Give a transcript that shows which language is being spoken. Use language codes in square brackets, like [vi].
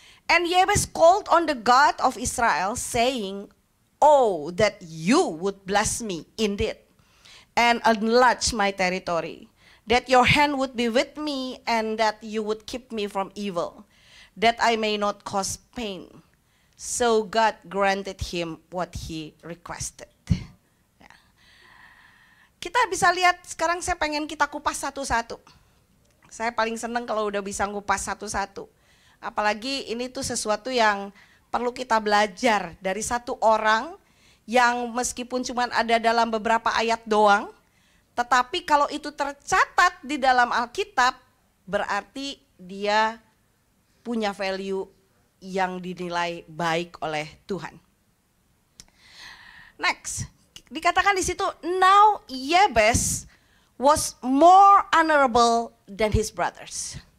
[en] And Yabes called on the God of Israel saying, oh that you would bless me indeed and enlarge my territory, that your hand would be with me and that you would keep me from evil, that I may not cause pain. So God granted him what he requested. [id] Kita bisa lihat sekarang, saya pengen kita kupas satu-satu. Saya paling seneng kalau udah bisa ngupas satu-satu. Apalagi ini tuh sesuatu yang perlu kita belajar dari satu orang yang meskipun cuma ada dalam beberapa ayat doang, tetapi kalau itu tercatat di dalam Alkitab berarti dia punya value yang dinilai baik oleh Tuhan. [en] Next. [id] Dikatakan di situ, [en] now Yabes was more honorable than his brothers.